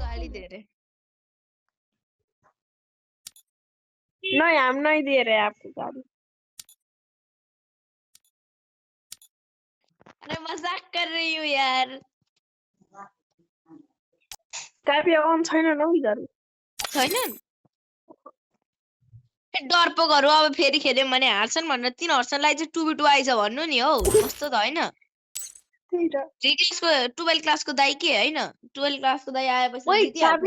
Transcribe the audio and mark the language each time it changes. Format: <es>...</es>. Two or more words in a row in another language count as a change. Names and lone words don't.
<hi>दे रहे नहीं हम नहीं दे रहे आपको गाड़ी। अरे मजाक कर रही हूँ यार।</hi> <ne>काफी अकाउन्ट छैन न उनीहरु छैनन् डर पो गरौँ अब फेरि खेल्यौँ भने हार्छन् भनेर 3 हर्सनलाई चाहिँ 2v2 आइज भन्नु नि हौ कस्तो त हैन। त्यही त 3 क्लासको 12 क्लासको दाइ के हैन 12 क्लासको दाइ आएपछि ओइ जितिहाल्छ</ne>